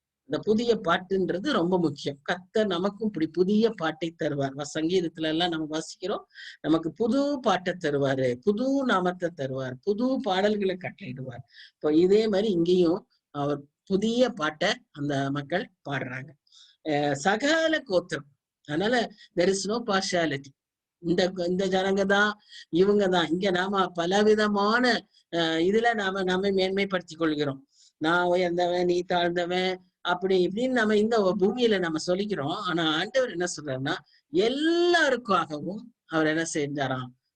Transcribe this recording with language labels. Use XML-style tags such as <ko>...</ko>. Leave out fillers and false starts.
<ta>இந்த புதிய பாட்டுன்றது ரொம்ப முக்கியம். கர்த்தர் நமக்கும் இப்படி புதிய பாட்டை தருவார். சங்கீதத்துல எல்லாம் நம்ம வாசிக்கிறோம், நமக்கு புது பாட்டை தருவாரு, புது நாமத்தை தருவார், புது பாடல்களை கட்டளையிடுவார். இப்போ இதே மாதிரி இங்கேயும் அவர் புதிய பாட்டை அந்த மக்கள் பாடுறாங்க. சகல கோத்திரம். அதனால</ta> <en>there is no partiality.</en> <ta>இந்த ஜனங்க தான், இவங்க தான். இங்க நாம பலவிதமான இதுல நாம மேன்மைப்படுத்திக் கொள்கிறோம். நான் உயர்ந்தவன், நீ தாழ்ந்தவன், அப்படி இப்படின்னு நம்ம இந்த பூமியில நம்ம சொல்லிக்கிறோம். ஆனா ஆண்டவர் என்ன சொல்றாருன்னா, எல்லாருக்காகவும் அவர் என்ன செஞ்சாராம்?</ta>